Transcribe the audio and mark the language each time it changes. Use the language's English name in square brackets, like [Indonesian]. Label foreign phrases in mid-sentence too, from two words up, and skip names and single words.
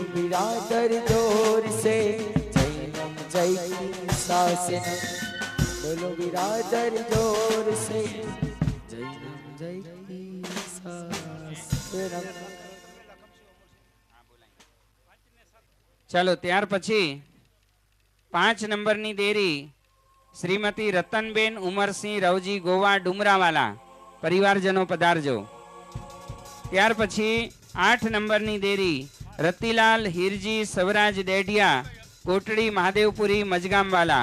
[Hindi] बिरादर जोर से [Sanskrit] जैनम जयति शासनम. [Hindi] बोलो बिरादर जोर से [Sanskrit] जैनम जयति शासनम. [Gujarati] ચાલો ત્યાર પછી 5 નંબરની દેરી શ્રીમતી રતનબેન ઉમરસિંહ રવજી ગોવા ડુમરાવાલા પરિવારજનો પધારજો. ત્યાર પછી 8 નંબરની દેરી રતિલાલ હીરજી સવરાજ ડેઢિયા કોટડી મહાદેવપુરી મજગામવાલા.